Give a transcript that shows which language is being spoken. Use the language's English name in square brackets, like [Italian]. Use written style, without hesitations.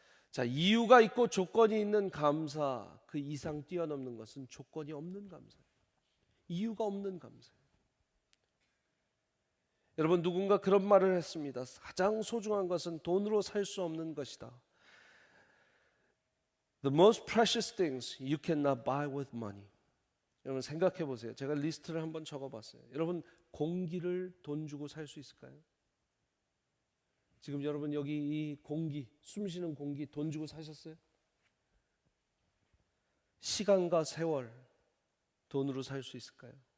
[Korean] 자, 이유가 있고 조건이 있는 감사, 그 이상 뛰어넘는 것은 조건이 없는 감사예요. 이유가 없는 감사예요. 여러분 누군가 그런 말을 했습니다. 가장 소중한 것은 돈으로 살 수 없는 것이다. [English] The most precious things you cannot buy with money. [Korean] 여러분 생각해 보세요. 제가 리스트를 한번 적어봤어요. 여러분 공기를 돈 주고 살 수 있을까요? 지금 여러분 여기 이 공기, 숨쉬는 공기 돈 주고 사셨어요? 시간과 세월 돈으로 살 수 있을까요?